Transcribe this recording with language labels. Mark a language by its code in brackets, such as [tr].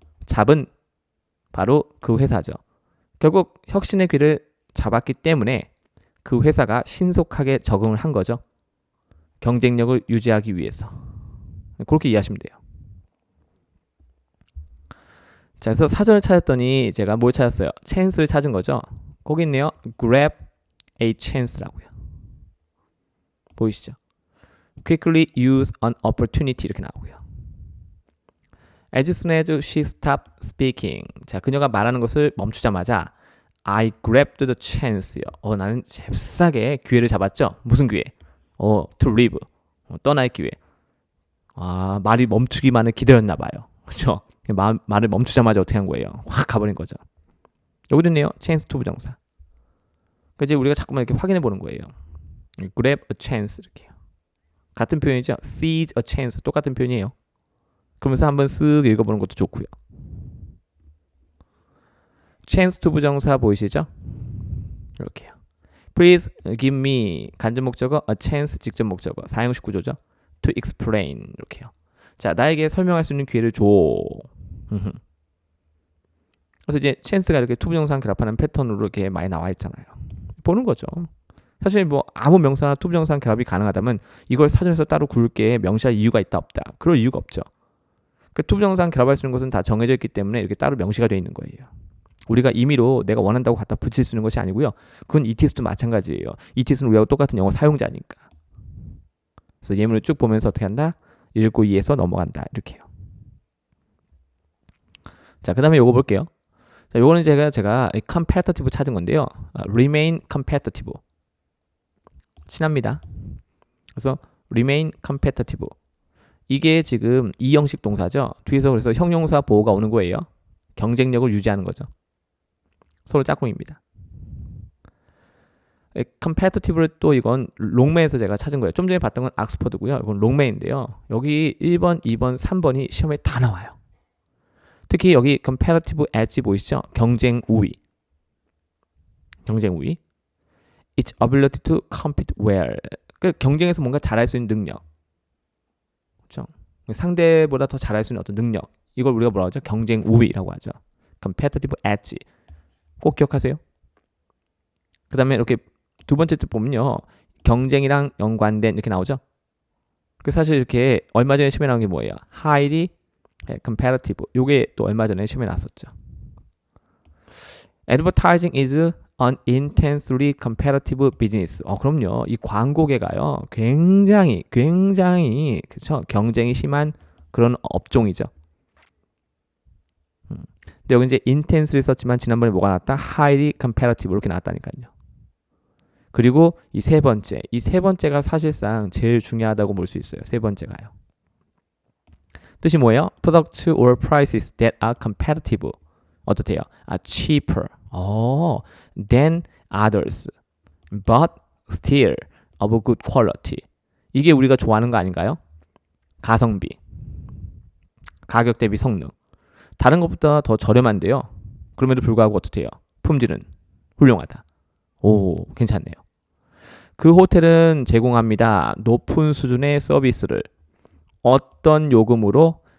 [ko] 잡은 바로 그 회사죠. 결국 혁신의 기회를 잡았기 때문에 그 회사가 신속하게 적응을 한 거죠. 경쟁력을 유지하기 위해서. 그렇게 이해하시면 돼요. 자, 그래서 사전을 찾았더니 제가 뭘 찾았어요? chance를 찾은 거죠. 거기 있네요. [en] grab a chance라고요. [ko] 보이시죠? [en] quickly use an opportunity 이렇게 나오고요. As soon as she stopped speaking. [ko] 자, 그녀가 말하는 것을 멈추자마자 [en] I grabbed the chance [ko] 요. 나는 잽싸게 기회를 잡았죠. 무슨 기회? [en] to leave. [ko] 떠날 기회. 말이 멈추기만을 기다렸나 봐요. 그렇죠? 말을 멈추자마자 어떻게 한 거예요? 확 가버린 거죠. 여기도 있네요. [en] chance to 부정사. [ko] 그래서 이제 우리가 자꾸만 이렇게 확인해 보는 거예요. [en] grab a chance [ko] 이렇게요. 같은 표현이죠. [en] seize a chance [ko] 똑같은 표현이에요. 그러면서 한번 쓱 읽어보는 것도 좋고요. [en] chance to 부정사 [ko] 보이시죠? 이렇게요. [en] Please give me [ko] 간접 목적어, [en] a chance [ko] 직접 목적어, 사형식 구조죠. [en] To explain [ko] 이렇게요. 자, 나에게 설명할 수 있는 기회를 줘. 그래서 이제 chance가 이렇게 to 부정사랑 결합하는 패턴으로 이렇게 많이 나와 있잖아요. 보는 거죠. 사실 뭐 아무 명사나 to 부정사랑 결합이 가능하다면 이걸 사전에서 따로 굵게 명시할 이유가 있다 없다. 그럴 이유가 없죠. 그 to 부정사랑 결합할 수 있는 것은 다 정해져 있기 때문에 이렇게 따로 명시가 되어 있는 거예요. 우리가 임의로 내가 원한다고 갖다 붙일 수 있는 것이 아니고요. 그건 ETS도 마찬가지예요. ETS는 우리하고 똑같은 영어 사용자니까. 그래서 예문을 쭉 보면서 어떻게 한다? 읽고 이해해서 넘어간다. 이렇게요. 자, 그 다음에 요거 볼게요. 자, 요거는 제가 competitive 찾은 건데요. [en] remain competitive. [ko] 친합니다. [en] 그래서 remain competitive. [ko] 이게 지금 이형식 동사죠. 뒤에서 그래서 형용사 보호가 오는 거예요. 경쟁력을 유지하는 거죠. 서로 짝꿍입니다. competitive를 또 이건 롱맨에서 제가 찾은 거예요. 좀 전에 봤던 건 옥스퍼드고요. 이건 롱맨인데요. 여기 1번, 2번, 3번이 시험에 다 나와요. 특히 여기 competitive edge 보이시죠? 경쟁 우위. 경쟁 우위. [en] Its ability to compete well. [ko] 그 경쟁에서 뭔가 잘할 수 있는 능력. 그렇죠? 상대보다 더 잘할 수 있는 어떤 능력. 이걸 우리가 뭐라고 하죠? 경쟁 우위라고 하죠. competitive edge. 꼭 기억하세요. 그 다음에 이렇게 두 번째 뜻 보면요. 경쟁이랑 연관된 이렇게 나오죠. 그 사실 이렇게 얼마 전에 시험에 나온 게 뭐예요? [en] highly competitive. [ko] 요게 또 얼마 전에 시험에 나왔었죠. [en] Advertising is an intensely competitive business. [ko] 그럼요. 이 광고계가요. 굉장히 그렇죠? 경쟁이 심한 그런 업종이죠. 근데 여기 이제 intensely 썼지만 지난번에 뭐가 나왔다? [en] highly competitive [ko] 이렇게 나왔다니까요. 그리고 이 세 번째가 사실상 제일 중요하다고 볼 수 있어요. 세 번째가요. 뜻이 뭐예요? [en] Products or prices that are competitive. [ko] 어떻대요? [en] cheaper than others, but still of good quality. [ko] 이게 우리가 좋아하는 거 아닌가요? 가성비, 가격 대비 성능. 다른 것보다 더 저렴한데요. 그럼에도 불구하고 어떻대요? 품질은 훌륭하다. 오, 괜찮네요. 그 호텔은 제공합니다. 높은 수준의 서비스를 어떤 요금으로?